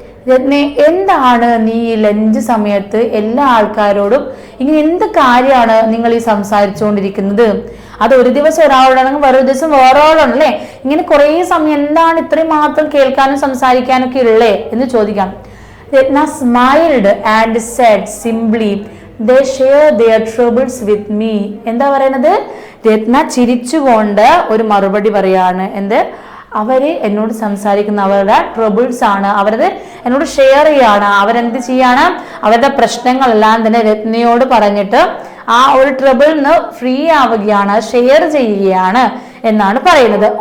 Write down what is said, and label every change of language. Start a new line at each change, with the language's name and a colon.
Malayalam: രത്നെ, എന്താണ് നീ ഈ ലഞ്ച് സമയത്ത് എല്ലാ ആൾക്കാരോടും ഇങ്ങനെ എന്ത് കാര്യമാണ് നിങ്ങൾ ഈ സംസാരിച്ചുകൊണ്ടിരിക്കുന്നത്? അത് ഒരു ദിവസം ഒരാളോടാണെങ്കിൽ വേറൊരു ദിവസം വേറെ ആളാണ് അല്ലേ. ഇങ്ങനെ കുറെ സമയം എന്താണ് ഇത്രയും മാത്രം കേൾക്കാനും സംസാരിക്കാനും ഒക്കെ ഉള്ളേ എന്ന് ചോദിക്കാം.
English: Ratna smiled and said simply, they share their troubles with me.
Malayalam: എന്താ പറയണത്? രത്ന ചിരിച്ചുകൊണ്ട് ഒരു മറുപടി പറയാണ്. എന്ത്? അവര് എന്നോട് സംസാരിക്കുന്ന അവരുടെ ട്രബിൾസ് ആണ്, അവരത് എന്നോട് ഷെയർ ചെയ്യാണ്. അവരെന്ത് ചെയ്യാണ്, അവരുടെ പ്രശ്നങ്ങളെല്ലാം തന്നെ രത്നയോട് പറഞ്ഞിട്ട് ആ ഒരു ട്രബിളിൽ നിന്ന് ഫ്രീ ആവുകയാണ്, ഷെയർ ചെയ്യുകയാണ് എന്നാണ് പറയുന്നത്.